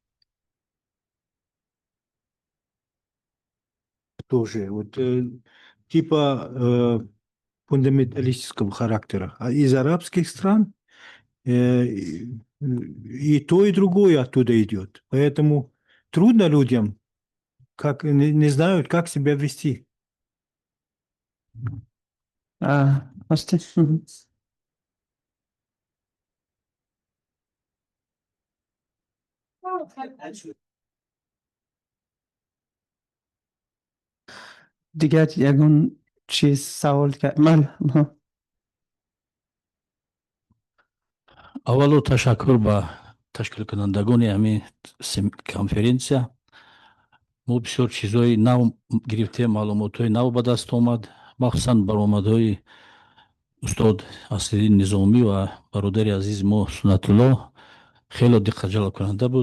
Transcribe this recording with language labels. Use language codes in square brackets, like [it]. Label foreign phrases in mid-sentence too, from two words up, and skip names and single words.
[ru] Тоже вот типа фундаменталистского характера. А из арабских стран и то, и другое оттуда идет. Поэтому трудно людям, как не знают, как себя вести. [fa] دیگر یگون چیز سوال کرد [tg] аввало ташаккур ба ташкилкунандагони ҳамин конференсия. мо бисёр чизҳои нав гирифтем, маълумотҳои нав ба даст омад, махсусан баромадҳои устод Асадиддин Низомӣ ва бародари азизи мо Суннатулло хело диққатҷалбкунанда буд.